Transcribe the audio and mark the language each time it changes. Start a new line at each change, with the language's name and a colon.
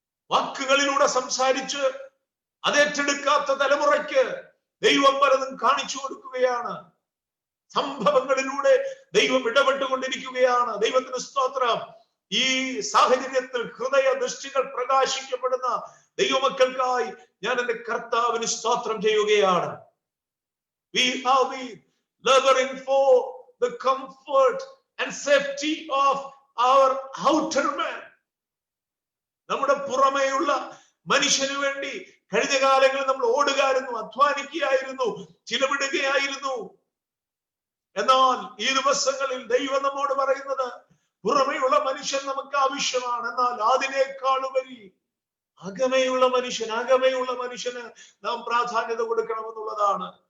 Malayalam: വാക്കുകളിലൂടെ സംസാരിച്ച് അതേറ്റെടുക്കാത്ത തലമുറയ്ക്ക് ദൈവം പലതും കാണിച്ചു കൊടുക്കുകയാണ്. സംഭവങ്ങളിലൂടെ ദൈവം ഇടപെട്ടുകൊണ്ടിരിക്കുകയാണ്. ദൈവത്തിന് സ്തോത്രം. ഈ സാഹചര്യത്തിൽ ഹൃദയ ദൃഷ്ടികൾ പ്രകാശിക്കപ്പെടുന്ന ദൈവമക്കൾക്കായി ഞാൻ എന്റെ കർത്താവിന് സ്തോത്രം ചെയ്യുകയാണ്.
English: We have been laboring for the comfort and safety of our outer man.
Malayalam: നമ്മുടെ പുറമേയുള്ള മനുഷ്യന് വേണ്ടി കഴിഞ്ഞ കാലങ്ങളിൽ നമ്മൾ ഓടുകയായിരുന്നു, അധ്വാനിക്കുകയായിരുന്നു, ചിലവിടുകയായിരുന്നു. എന്നാൽ ഈ ദിവസങ്ങളിൽ ദൈവം നമ്മോട് പറയുന്നത് പുറമേയുള്ള മനുഷ്യൻ നമുക്ക് ആവശ്യമാണ്, എന്നാൽ അതിനേക്കാളുപരി അകമയുള്ള മനുഷ്യന് നാം പ്രാധാന്യത കൊടുക്കണമെന്നുള്ളതാണ്.